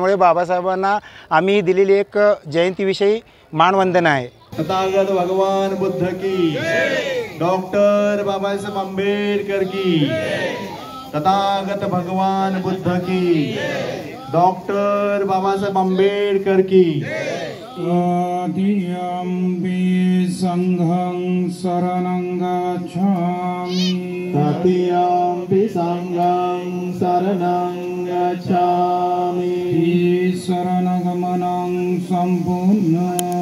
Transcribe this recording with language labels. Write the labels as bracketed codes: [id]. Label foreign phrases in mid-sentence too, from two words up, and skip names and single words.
[mr] त्यामुळे बाबासाहेबांना आम्ही दिलेली एक जयंतीविषयी मानवंदना आहे। [hi] तथागत भगवान बुद्ध की, डॉक्टर बाबासाहेब आंबेडकर की, तथागत भगवान बुद्ध की, डॉक्टर बाबासाहेब आंबेडकर की। [pi] ततियम्पि संघं शरणं गच्छामि, ततियम्पि संघं शरणं गच्छामि, शरणगमनं सम्पूर्णं